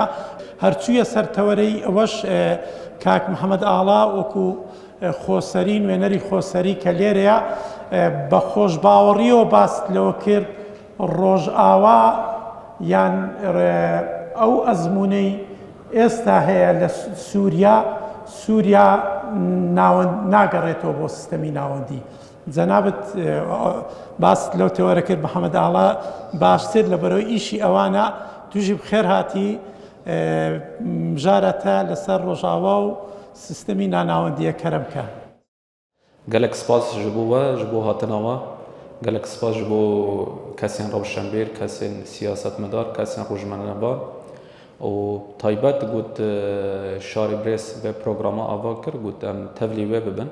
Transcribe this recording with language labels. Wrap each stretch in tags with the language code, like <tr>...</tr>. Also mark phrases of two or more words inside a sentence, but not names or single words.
<ckb>هەرچوویە سەرتەوەرەی ئەوەش کاک محەممەد ئاڵا وەکو خۆسەری نوێنەری خۆسەری کە لێرەیە بە خۆشباوەڕیەوە باس لەوە کرد ڕۆژئاوا یان ئەو ئەزمونەی ئێستا هەیە لە سووریا ناگەڕێتەوە بۆ سیستەمی ناوەندی. جەنابەت باس لەو تێوەرە کرد محەممەد ئاڵا باشتر لەبەرەوەی ئیشی ئەوانە. توژی بخێر هاتی بژارەتە لەسەر ڕۆژاوا و سیستەمی ناناوەندیە کەرەمکە.</ckb> <ku>gelek spas ji bo we ji bo hatina we, gelek spas ji bo kesên rewşenbêr, kesên siyasetmedar, kesên rojnamenebar û taybet got şarê birêz vê programa ava kir got em tevlî wê bibin.</ku>